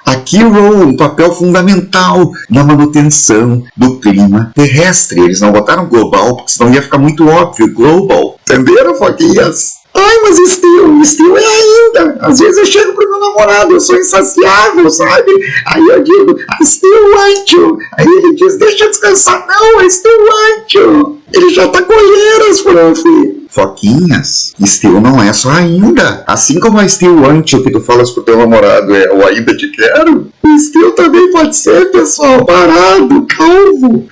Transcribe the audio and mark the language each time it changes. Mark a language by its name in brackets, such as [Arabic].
[English] A key role, [Portuguese] um papel fundamental na manutenção do clima terrestre. Eles não botaram global, porque senão ia ficar muito óbvio, global. Entenderam, foquinhas? Ai, mas Steel é ainda. Às vezes eu chego pro meu namorado, eu sou insaciável, sabe? Aí eu digo, [English] I still want you. [Portuguese] Aí ele diz, deixa eu descansar. Não, [English] I still want you. [Portuguese] Ele já tá com olheiras, prof. Foquinhas, Steel não é só ainda. Assim como a [English] Still want you [Portuguese] que tu falas pro teu namorado é o ainda te quero, o Still também pode ser, pessoal, parado, calvo.